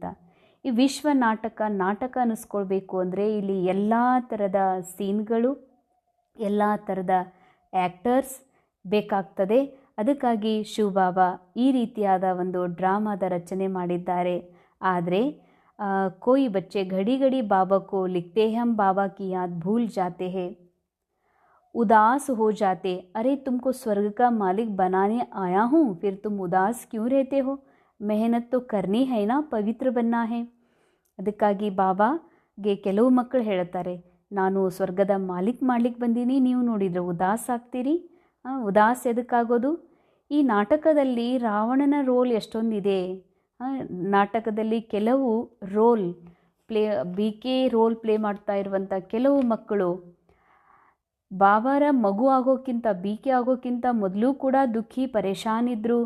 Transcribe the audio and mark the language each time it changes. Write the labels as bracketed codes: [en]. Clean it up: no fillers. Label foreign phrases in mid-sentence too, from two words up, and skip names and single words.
[kn] ಈ ವಿಶ್ವ ನಾಟಕ ಅನ್ನಿಸ್ಕೊಳ್ಬೇಕು ಅಂದರೆ ಇಲ್ಲಿ ಎಲ್ಲ ಥರದ ಸೀನ್ಗಳು, ಎಲ್ಲ ಥರದ ಆ್ಯಕ್ಟರ್ಸ್ ಬೇಕಾಗ್ತದೆ. ಅದಕ್ಕಾಗಿ ಶಿವಬಾಬಾ ಈ ರೀತಿಯಾದ ಒಂದು ಡ್ರಾಮಾದ ರಚನೆ ಮಾಡಿದ್ದಾರೆ. [hi] ಆದರೆ कोई बच्चे घड़ी घड़ी बाबा को लिखते हैं, हम बाबा की याद भूल जाते हैं, उदास हो जाते, अरे तुमको स्वर्ग का मालिक बनाने आया हूँ, फिर तुम उदास क्यों रहते हो, मेहनत तो करनी है ना, पवित्र बनना है. [kn] ಅದಕ್ಕಾಗಿ ಬಾಬಾಗೆ ಕೆಲವು ಮಕ್ಕಳು ಹೇಳ್ತಾರೆ, ನಾನು ಸ್ವರ್ಗದ ಮಾಲಿಕ್ ಮಾಡ್ಲಿಕ್ಕೆ ಬಂದೀನಿ, ನೀವು ನೋಡಿದರೆ ಉದಾಸ್ ಆಗ್ತೀರಿ. ಉದಾಸ್ ಎದಕ್ಕಾಗೋದು? ಈ ನಾಟಕದಲ್ಲಿ ರಾವಣನ ರೋಲ್ ಎಷ್ಟೊಂದಿದೆ. ನಾಟಕದಲ್ಲಿ ಕೆಲವು [en] role play [kn] ಮಾಡ್ತಾ ಇರುವಂಥ ಕೆಲವು ಮಕ್ಕಳು ಬಾಬಾರ ಮಗು ಆಗೋಕ್ಕಿಂತ ಬಿ.ಕೆ ಆಗೋಕ್ಕಿಂತ ಮೊದಲು ಕೂಡ ದುಃಖಿ ಪರೇಶಾನ್ ಇದ್ದರು.